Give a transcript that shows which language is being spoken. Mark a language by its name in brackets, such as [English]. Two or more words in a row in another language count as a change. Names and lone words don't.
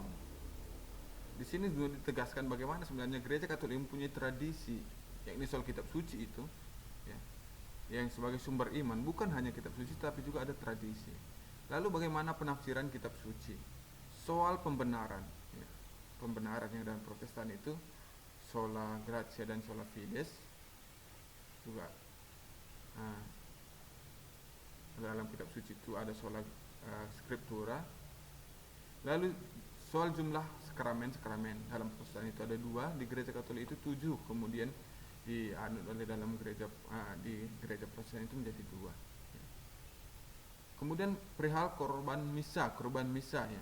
[Indonesian] Di sini juga ditegaskan bagaimana sebenarnya Gereja Katolik mempunyai tradisi, yakni soal kitab suci itu, ya, yang sebagai sumber iman, bukan hanya kitab suci tapi juga ada tradisi. Lalu bagaimana penafsiran kitab suci, soal pembenaran, ya, pembenaran yang dalam Protestan itu [Latin] sola gratia [Indonesian] dan [Latin] sola fides, [Indonesian] juga dalam kitab suci itu ada [Latin] sola scriptura. [Indonesian] Lalu soal jumlah sakramen dalam Protestan itu ada 2, di Gereja Katolik itu 7, kemudian dianut oleh dalam gereja di Gereja Protestan itu menjadi 2. Kemudian perihal kurban misa ya.